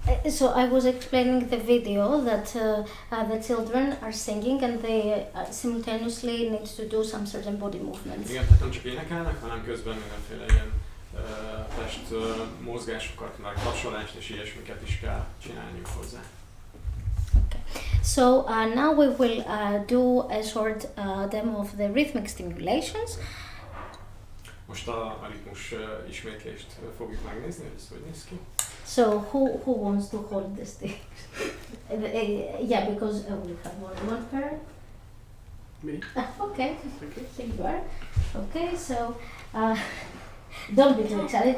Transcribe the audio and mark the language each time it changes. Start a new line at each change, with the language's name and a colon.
English: So I was explaining the video that the children are singing and they simultaneously need to do some certain body movements.
Hungarian: Igen, tehát nem csak énekelnek, hanem közben mindenféle ilyen test mozgásokat, meg hasonlást és ilyesmiket is kell csinálniuk hozzá.
English: Okay. So now we will do a short demo of the rhythmic stimulations.
Hungarian: Most a ritmus ismétlést fogjuk megnézni, hogy ez hogy néz ki.
English: So who wants to hold the stick? Yeah, because we have one pair. Me. Okay, Okay. here you are. Okay, so don't be too excited.